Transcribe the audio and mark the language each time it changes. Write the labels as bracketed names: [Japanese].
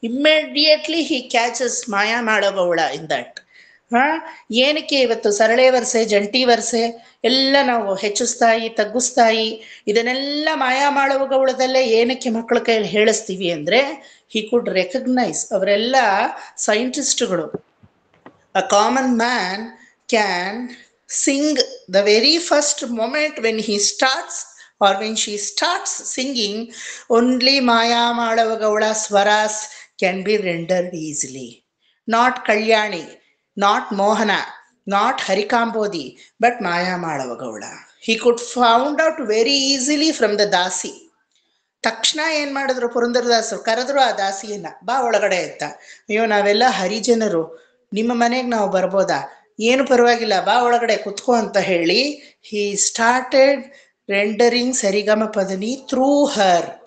[English] Immediately he catches Mayamalavagowla in that. [Kannada] ಏನಕ್ಕೆ ಇವತ್ತು ಸರಳೆ ವರ್ಸೆ, ಜಂಟಿ ವರ್ಸೆ ಎಲ್ಲ ನಾವು ಹೆಚ್ಚಿಸ್ತಾಯಿ ತಗ್ಗಿಸ್ತಾಯಿ ಇದನ್ನೆಲ್ಲ ಮಾಯಾ ಮಾಳವ ಗೌಳದಲ್ಲೇ ಏನಕ್ಕೆ ಮಕ್ಕಳ ಕೈಯಲ್ಲಿ ಹೇಳಿಸ್ತೀವಿ ಅಂದ್ರೆ, [English] He could recognise. [Kannada] ಅವರೆಲ್ಲ ಸೈಂಟಿಸ್ಟ್ಗಳು. [English] A common man can sing the very first moment when he starts or when she starts singing, only Maya Malava Gowda swaras can be rendered easily. Not Kalyani, not Mohana, not Harikambodi, but Maya Malava Gowda. He could found out very easily from the Dasi. [Kannada] ತಕ್ಷಣ ಏನ್ ಮಾಡಿದ್ರು ಪುರಂದರದಾಸರು, ಕರೆದ್ರು ಆ ದಾಸಿಯನ್ನ, ಬಾ ಒಳಗಡೆ ಅಂತ. ಅಯ್ಯೋ ನಾವೆಲ್ಲ ಹರಿಜನರು, ನಿಮ್ಮ ಮನೆಗೆ ನಾವು ಬರ್ಬೋದಾ? ಏನು ಪರವಾಗಿಲ್ಲ, ಬಾ ಒಳಗಡೆ ಕುತ್ಕೋ ಅಂತ ಹೇಳಿ [English] he started rendering [Kannada] ಸರಿಗಮ ಪದನಿ [English] Through her.